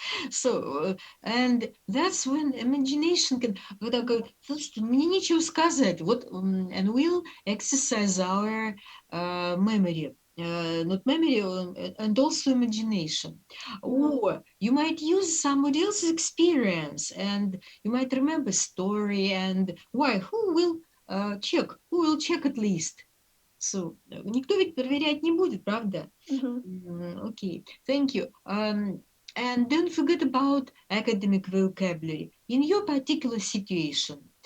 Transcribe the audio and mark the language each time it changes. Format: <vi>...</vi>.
<en>So, and that's when imagination can,</en> <ru>слушайте, мне нечего сказать, вот,</ru> <en>and we'll exercise our memory. not memory, and also imagination. Or you might use somebody else's experience, and you might remember story, and why, who will check at least.</en> <ru>So, никто ведь проверять не будет, правда?</ru> <en>Okay, thank you. And don't forget about academic vocabulary in your particular situation.</en>